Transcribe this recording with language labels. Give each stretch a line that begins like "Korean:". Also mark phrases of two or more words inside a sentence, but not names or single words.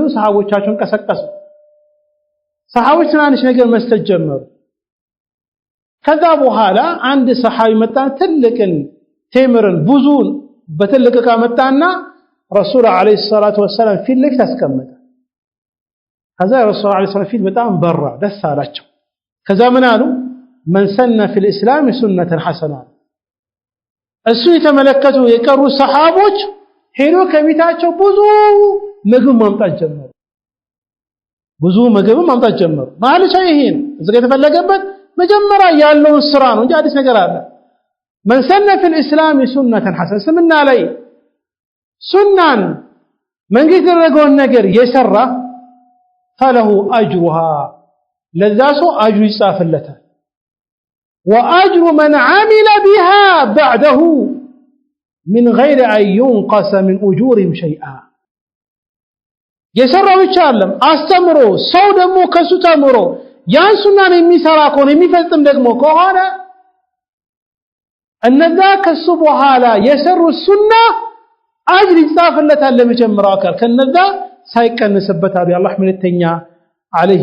Amharic: ሰሃቦቻቸውን ቀሰቀሱ ሰሃቦች ትናንሽ ነገር መስጠት ጀመሩ ከዛ በኋላ አንድ ሰሃቢ መጣ ትልቅን ቴምርን ብዙን በትልቅ ዕቃ መጣና ረሱል
Arabic: عليه السلام
Amharic: ፊት ለፊት አስቀመጠ ከዛ ረሱል
Arabic: عليه السلام
Amharic: ፊት በጣም በራ ደስ አላቸው ከዛ ምን አሉ
Arabic: من سن في الاسلام سنه حسنه
Amharic: እሱ የተመለከቱ የቀሩ ሰሃቦች ሄዶ ከቤታቸው ብዙ ምግብ ማምጣት ጀመሩ ማለት ይሄን እዚህ የተፈለገበት መጀመሪያ ያለውን ስራ ነው እንጂ አዲስ ነገር አለ
Arabic: من سن في الاسلام سنه حسنه
Amharic: ስምና ላይ ሱናን መንገድ ያደረገውን ነገር የሰራ
Arabic: فله اجرها
Amharic: ለዛሱ አጅሩ ይጻፍለታል
Arabic: واجر من عمل بها بعده من غير ان ينقص من اجورهم شيئا
Amharic: የሰራው ብቻ አይደለም አስተምሮ ሰው ደግሞ ከሱ ተምሮ ያን ሱናን የሚሰራ ከሆነ የሚፈጽም ደግሞ ከሆነ እነዛ ከሱ በኋላ የሰሩ ሱና አጅር ይጻፍለታል ለመጀመሪያው አካል ከነዛ ሳይቀንስበት አላህ መልእክተኛ አለይሂ